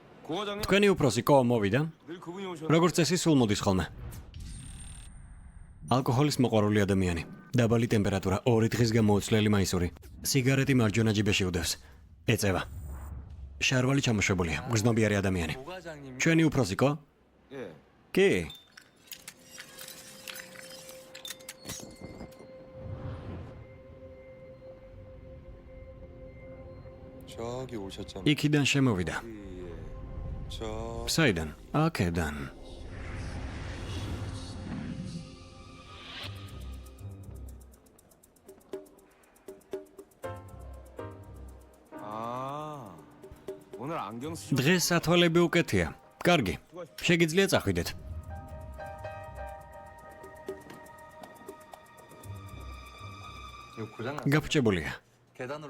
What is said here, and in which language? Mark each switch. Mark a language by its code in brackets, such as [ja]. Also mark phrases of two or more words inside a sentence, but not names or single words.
[ko] 고과장님 [ka] თქვენი უფროსი კო მოვიდა? [ko] 늘 그분이 오셨. [ka] როგორც წესი სულ მოდის ხოლმე. ალკოჰოლის მოყვარული ადამიანი. დაბალი ტემპერატურა, 2 დღის გამოუცვლელი მაისური. სიგარეტი მარჯვენა ჯიბეში უდევს. ეწევა. შარვალი ჩამოშვებულია, გრძნობიარე ადამიანი. [ko] 고과장님 [ka] ჩვენი უფროსი კო? [ko] 예. [ka] კი. [ko] 저기 오셨잖아. [ka] იქიდან შემოვიდა. [ko] 저 [ka] საიდან? აქედან. [ko] 아. 오늘 안경 쓰. [ka] დღეს სათვალები უკეთია. კარგი. შეგიძლია წახვიდეთ. [ko] 이거 고장 났어. [ka] გაფრჩებულია. [ko] 계단으로